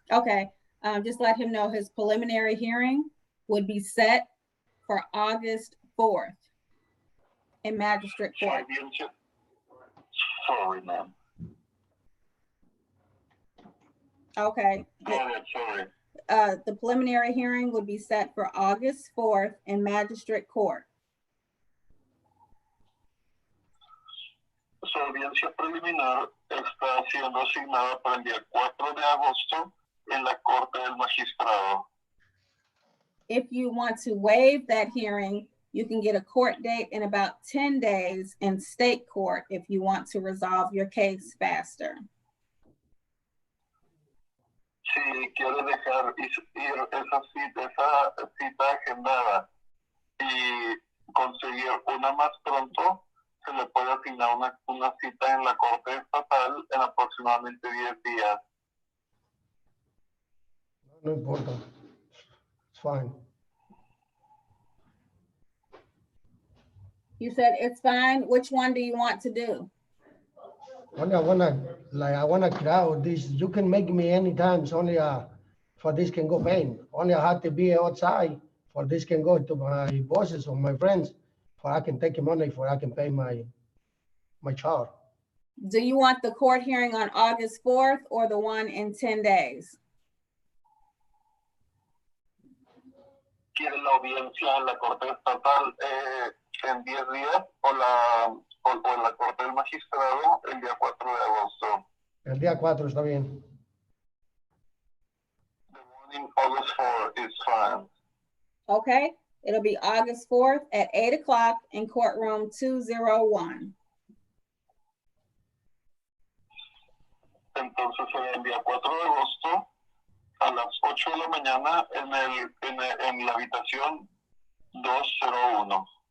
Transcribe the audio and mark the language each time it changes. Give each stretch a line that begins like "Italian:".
English: Okay, just let him know his preliminary hearing would be set for August 4th in Magistrate Court. Sorry, ma'am. Okay. Go ahead, sorry. The preliminary hearing would be set for August 4th in Magistrate Court.
Spanish: Su audiencia preliminar está siendo asignada para el día 4 de agosto en la Corte del Magistrado.
English: If you want to waive that hearing, You can get a court date in about 10 days in state court if you want to resolve your case faster.
Spanish: Si quiere dejar ir esa cita agendada y conseguir una más pronto, se le puede asignar una cita en la Corte Estatal en aproximadamente 10 días. No importa.
English: It's fine. You said it's fine. Which one do you want to do? Only I wanna crowd this. You can make me anytime. It's only for this can go pain. Only I have to be outside for this can go to my bosses or my friends for I can take money for I can pay my child. Do you want the court hearing on August 4th or the one in 10 days?
Spanish: ¿Quiere la audiencia en la Corte Estatal en 10 días o en la Corte del Magistrado el día 4 de agosto? El día 4 está bien.
English: The one in August 4 is fine. Okay, it'll be August 4th at 8 o'clock in courtroom 201.
Spanish: Entonces será el día 4 de agosto a las 8 de la mañana en la habitación 201.